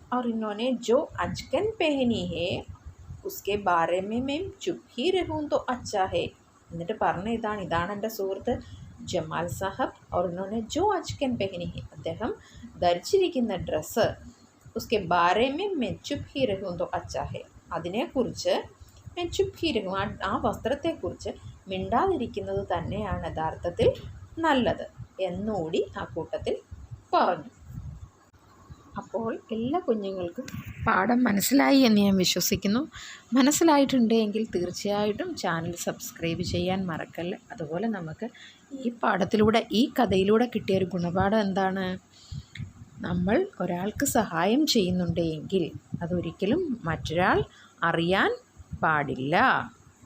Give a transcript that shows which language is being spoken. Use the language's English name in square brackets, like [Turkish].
[Hindi] और इन्होंने जो अचकन पहनी है उसके बारे में मैं चुप ही रहूँ तो अच्छा है. [Malayalam] എന്നിട്ട് പറഞ്ഞ ഇതാണ് എൻ്റെ സുഹൃത്ത് ജമാൽ സാഹബ്. [Hindi] और इन्होंने जो अचकन पहनी है, [Malayalam] അദ്ദേഹം ധരിച്ചിരിക്കുന്ന ഡ്രസ്സ്, [Hindi] उसके बारे में मैं चुप ही रहूँ तो अच्छा है, [Malayalam] അതിനെക്കുറിച്ച് [Hindi] मैं चुप ही रहूँ, [Malayalam] ആ വസ്ത്രത്തെക്കുറിച്ച് മിണ്ടാതിരിക്കുന്നത് തന്നെയാണ് യഥാർത്ഥത്തിൽ നല്ലത് എന്നുകൂടി ആ കൂട്ടത്തിൽ പറഞ്ഞു. അപ്പോൾ എല്ലാ കുഞ്ഞുങ്ങൾക്കും പാഠം മനസ്സിലായി എന്ന് ഞാൻ വിശ്വസിക്കുന്നു. മനസ്സിലായിട്ടുണ്ടെങ്കിൽ തീർച്ചയായിട്ടും ചാനൽ സബ്സ്ക്രൈബ് ചെയ്യാൻ മറക്കല്ല. അതുപോലെ നമുക്ക് ഈ പാഠത്തിലൂടെ, ഈ കഥയിലൂടെ കിട്ടിയൊരു ഗുണപാഠം എന്താണ്? നമ്മൾ ഒരാൾക്ക് സഹായം ചെയ്യുന്നുണ്ടെങ്കിൽ അതൊരിക്കലും മറ്റൊരാൾ അറിയാൻ പാടില്ല.